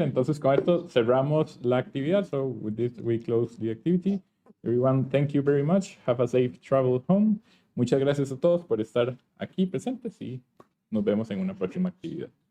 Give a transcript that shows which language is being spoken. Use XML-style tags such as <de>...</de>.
<es>Entonces, con esto cerramos la actividad.</es> <en>So, with this, we close the activity. Everyone, thank you very much. Have a safe travel home.</en> <es>Muchas gracias a todos por estar aquí presentes y nos vemos en una próxima actividad.</es>